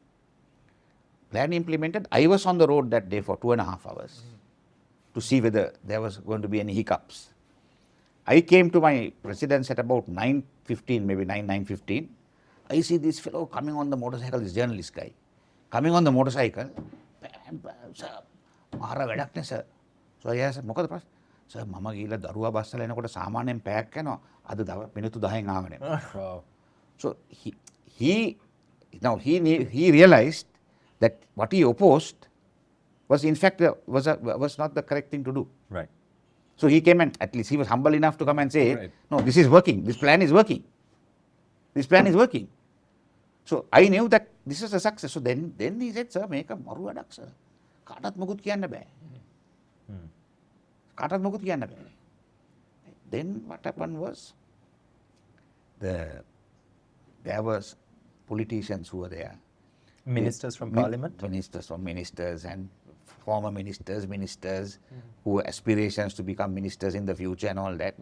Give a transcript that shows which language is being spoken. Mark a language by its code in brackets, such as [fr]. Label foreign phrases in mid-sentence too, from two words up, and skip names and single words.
[en] I was on the road that day for 2.5 hours to see whether there was going to be any hiccups. I came to my residence at about 9:15, maybe 9:15. I see this fellow coming on the motorcycle, this journalist guy, coming on the motorcycle. Sir, [si] මාර වැඩක් නේ සර්. [en] So I asked, [si] මොකද ප්‍රශ්න? සර් මම ගිහලා දරුවා බස්සලා එනකොට සාමාන්‍යයෙන් පැයක් යනවා. අද මිනිත්තු 10න් ආවනේ. [en] So he realized that what he opposed was in fact was not the correct thing to do. Right. So he came and at least he was humble enough to come and say, no, this is working. This plan is working. This plan is working. So I knew that this is a success. So then he said, sir, [si] මේක මරු වැඩක් sir. කාටවත් මොකුත් කියන්න බෑ. කාටවත් මොකුත් කියන්න බෑ. [en] Then what happened was, there was politicians who were there. Ministers from parliament? Ministers and former ministers who had aspirations to become ministers in the future and all that.